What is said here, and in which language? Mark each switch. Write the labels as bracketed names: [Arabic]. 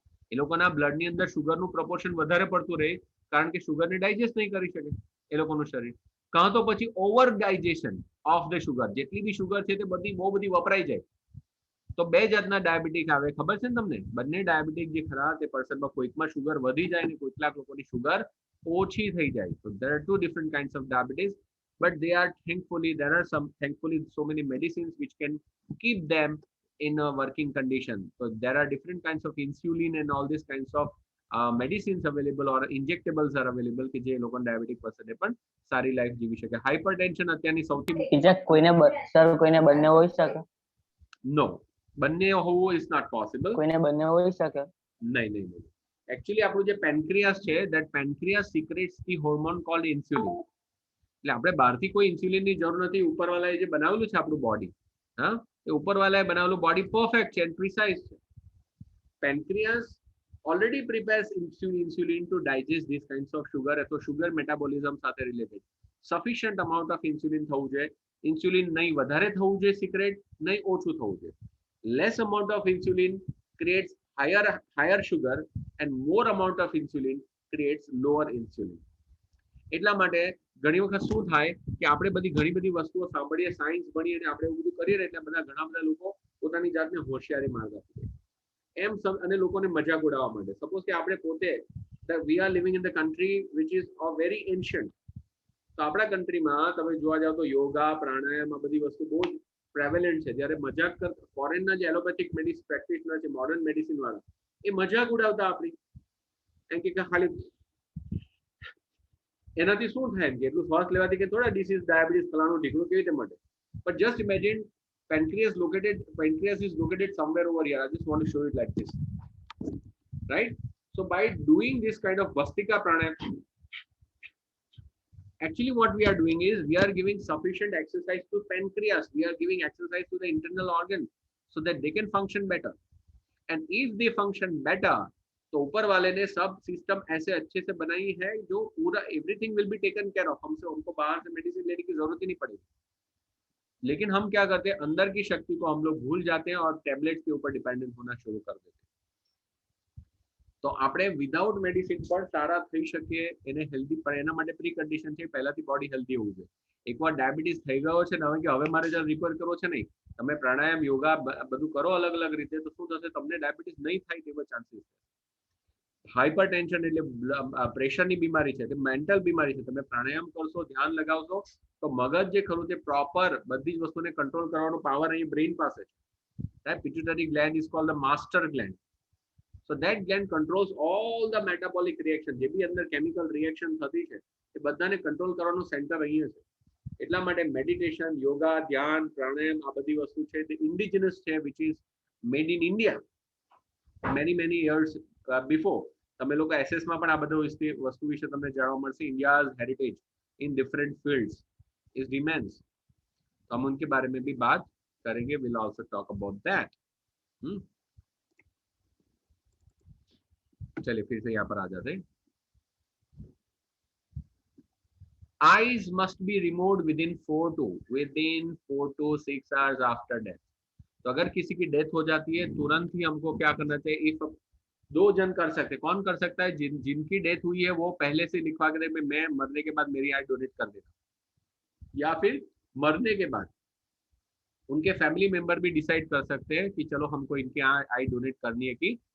[Gujarati] એ લોકોના બ્લડની અંદર શુગરનું પ્રપોર્શન વધારે પડતું રહે કારણ કે શુગરને ડાયજેસ્ટ નહીં કરી શકે એ લોકોનું શરીર. કાં તો પછી over digestion of the sugar, જેટલી બી શુગર છે તે બહુ બધી વપરાઈ જાય. તો બે જાતના ડાયાબિટીક આવે, ખબર છે ને તમને? બંને ડાયાબિટીક જે ખરા તે પર્સનમાં કોઈકમાં શુગર વધી જાય ને કેટલાક લોકોની શુગર ઓછી થઈ જાય. [English] તો there are two different kinds of diabetes, but there are thankfully so many medicines which can keep them in a working condition. So there are different kinds of insulin and all these kinds of medicines available or injectables are available [Gujarati] કે જે લોકોને diabetic પર્સને પણ સારી life જીવી શકે. Hypertension અત્યારની સૌથી કોઈને બંને હોઈ શકે? [English] no, [Gujarati] બંને હોવું [English] Is not possible. [Gujarati] કોઈને બંને હોઈ શકે? નહીં. [English] actually [Gujarati] આપણું જે પેન્ક્રિયાસ છે, [English] That pancreas secretes the hormone called insulin. [Gujarati] એટલે આપણે બહારથી કોઈ ઇન્સ્યુલિનની જરૂર નથી. ઉપરવાળાએ જે બનાવેલું છે આપણું બોડી, હા, એ ઉપરવાળાએ બનાવેલું બોડી પરફેક્ટ છે એન્ડ પ્રિસાઇઝ છે. [English] pancreas already prepares insulin to digest this kinds of sugar [Gujarati] અથવા શુગર મેટાબોલિઝમ સાથે related. Sufficient amount of insulin થવું જોઈએ. ઇન્સ્યુલિન નહીં વધારે થવું જોઈએ સિક્રેટ, નહીં ઓછું થવું જોઈએ. [English] Less amount of insulin creates higher sugar and more amount of insulin creates lower insulin. [Gujarati] એટલા માટે ઘણી વખત શું થાય કે આપણે ઘણી બધી વસ્તુઓ સાંભળીએ, સાયન્સ ભણીએ અને આપણે એવું બધું કરીએ એટલે ઘણા બધા લોકો પોતાની જાતને હોશિયારી માર્ગ આપી દે એમ અને લોકોને મજાક ઉડાવવા માંડે. [English] suppose [Gujarati] કે આપણે પોતે [English] We are living in the country which is very ancient. [Gujarati] તો આપણા કન્ટ્રીમાં તમે જોવા જાવ તો યોગા, પ્રાણાયામ આ બધી વસ્તુ બહુ જ પ્રેવેલન્ટ છે. જ્યારે મજાક કરતા ફોરેનના જે એલોપેથિક મેડિસિન પ્રેક્ટિશનર છે, મોડર્ન મેડિસિન વાળા, એ મજાક ઉડાવતા આપણી એમ કે ખાલી એનાથી શું થાય કે એટલું શ્વાસ લેવાથી કે થોડા ડિસીઝ, ડાયાબિટીસ, ફલાણું ઢીકણું કેવી રીતે મળે. [English] But just imagine pancreas is located somewhere over here. I just want to show it like this, right? So by doing this kind of Vastika pranayama, actually what we are doing is we are giving sufficient exercise to pancreas. We are giving exercise to the internal organ so that they can function better. And if they function better, [Hindi] तो ऊपर वाले ने सब system ऐसे अच्छे से बनाई है जो पूरा [English] Everything will be taken care of. [Hindi] हमको बाहर से मेडिसिन लेने की जरूरत ही नहीं पड़ेगी. लेकिन हम क्या करते हैं, अंदर की शक्ति को हम लोग भूल जाते हैं और टेबलेट के ऊपर डिपेंडेंट होना शुरू कर देते हैं. [Gujarati] તો આપણે વિધાઉટ મેડિસિન પણ સારા થઈ શકીએ, એને હેલ્ધી પણ એના માટે પ્રી કન્ડિશન છે પહેલાથી બોડી હેલ્ધી હોવું જોઈએ. એકવાર ડાયાબિટીસ થઈ ગયો છે ને હવે મારે જ્યારે રિપેર કરવો છે નહીં, તમે પ્રાણાયામ, યોગા બધું કરો અલગ અલગ રીતે, તો શું થશે, તમને ડાયાબિટીસ નહીં થાય તેવા ચાન્સીસ છે. હાઇપર ટેન્શન એટલે પ્રેશરની બીમારી છે, તે મેન્ટલ બીમારી છે. તમે પ્રાણાયામ કરશો, ધ્યાન લગાવશો તો મગજ જે ખરું તે પ્રોપર બધી જ વસ્તુને કંટ્રોલ કરવાનો પાવર અહીં બ્રેઇન પાસે છે. [English] Pituitary gland is called the master gland. So that gland controls all the metabolic reaction. [Gujarati] જે બી અંદર કેમિકલ રિએક્શન થતી છે એ બધાને કંટ્રોલ કરવાનું સેન્ટર અહીંયા છે. એટલા માટે મેડિટેશન, યોગા, ધ્યાન, પ્રાણાયામ આ બધી વસ્તુ છે તે ઇન્ડિજિનસ છે, [English] Which is made in India many years before. [Gujarati] તમે લોકો એસએસમાં પણ આ બધું વસ્તુ વિશે તમને જાણવા મળશે. [English] India's heritage in different fields is remains. [Hindi] तो हम उनके बारे में भी बात करेंगे. [English] Will also talk about that. [Hindi] चलिए फिर से यहाँ पर आ जाते हैं. [English] Eyes must be removed within 4 to 6 hours after death. [Hindi] तो अगर किसी की डेथ हो जाती है तुरंत ही हमको क्या करना चाहिए? इफ 2 जन कर सकते, कौन कर सकता है? जिनकी डेथ हुई है वो पहले से लिखवा के दे, मैं मरने के बाद मेरी आई डोनेट कर देता, या फिर मरने के बाद उनके फैमिली मेंबर भी डिसाइड कर सकते हैं कि चलो हमको इनकी आई डोनेट करनी है कि